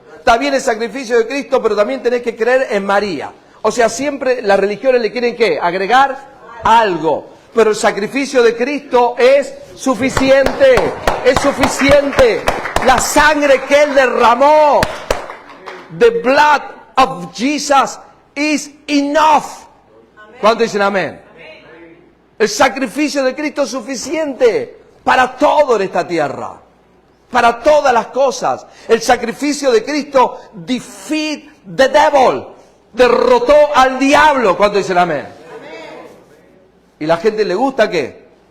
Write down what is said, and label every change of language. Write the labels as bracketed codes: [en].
[es] Está bien el sacrificio de Cristo, pero también tenés que creer en María. O sea, siempre las religiones le quieren ¿qué? Agregar algo. Pero el sacrificio de Cristo es suficiente. Es suficiente. La sangre que Él derramó. [en] The blood of Jesus is enough. [es] ¿Cuántos dicen amén? El sacrificio de Cristo es suficiente para todo en esta tierra. Para todas las cosas. El sacrificio de Cristo [en] defeat the devil. [es] Derrotó al diablo. ¿Cuántos dicen amén? Y la gente le gusta ¿qué?